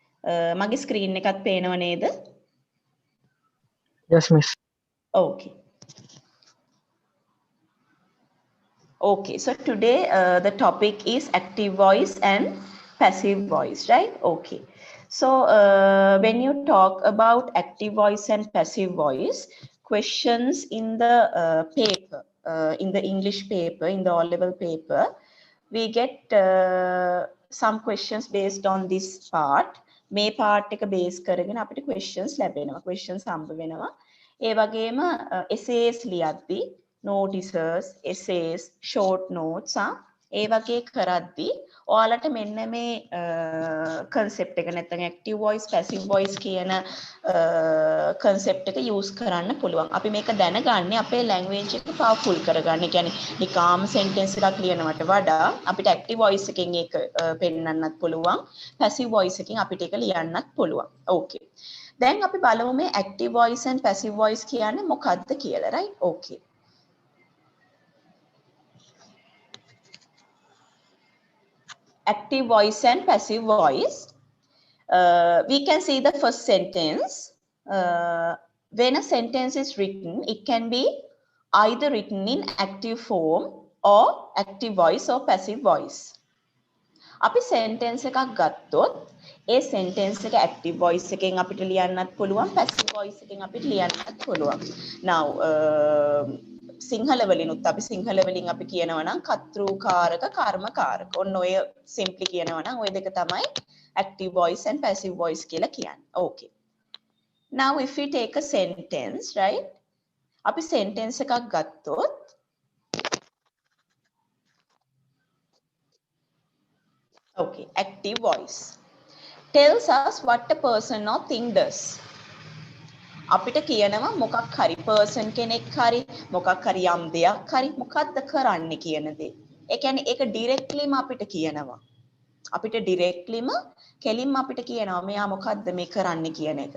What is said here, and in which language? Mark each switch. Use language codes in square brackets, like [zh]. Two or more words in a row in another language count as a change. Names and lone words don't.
[si] මගේ screen එකත් පේනව නේද? [en] Yes, miss. Okay. Okay, so today the topic is active voice and passive voice, right? Okay. So when you talk about active voice and passive voice, questions in the paper, in the English paper, in the O-level paper, we get some questions based on this part. [si] මේ part එක base කරගෙන අපිට questions ලැබෙනවා. questions හම්බ වෙනවා. ඒ වගේම essays ලියද්දී [en] notices, essays, short notes [si] ඒ වගේ කරද්දී ඔයාලට මෙන්න මේ concept එක නැත්නම් [en] active voice, passive voice [si] කියන concept එක use කරන්න පුළුවන්. අපි මේක දැනගන්නේ අපේ language එක powerful කරගන්න. ඒ කියන්නේ නිකාම් sentence එකක් ලියනවට වඩා අපිට [en] active voice [si] එකෙන් ඒක පෙන්නන්නත් පුළුවන්. [en] passive voice [si] එකෙන් අපිට ඒක ලියන්නත් පුළුවන්. Okay. දැන් අපි බලමු මේ [en] active voice and passive voice [si] කියන්නේ මොකක්ද කියලා, [en] right? Okay. Active voice and passive voice. We can see the first sentence. When a sentence is written, it can be either written in active form or active voice or passive voice. [si] අපි sentence එකක් ගත්තොත් ඒ sentence එක [en] active voice [si] එකෙන් අපිට ලියන්නත් පුළුවන්, [en] passive voice [si] එකෙන් අපිට ලියන්නත් පුළුවන්. Now සිංහල වලිනුත් අපි සිංහල වලින් අපි කියනවා නම් කර්තෘකාරක කර්මකාරක. ඔන්න ඔය simply කියනවා නම් ඔය දෙක තමයි [en] active voice and passive voice [si] කියලා කියන්නේ. [en] Okay. Now if we take a sentence, right? [si] අපි sentence එකක් ගත්තොත් [en] okay, active voice tells us what a person or thing does. [si] අපිට කියනවා මොකක් හරි person කෙනෙක් හරි මොකක් හරි යම් දෙයක් හරි මොකක්ද කරන්නේ කියන දේ. ඒ කියන්නේ ඒක directlyම අපිට කියනවා. අපිට directlyම කෙලින්ම අපිට කියනවා මෙයා මොකක්ද මේ කරන්නේ කියන එක.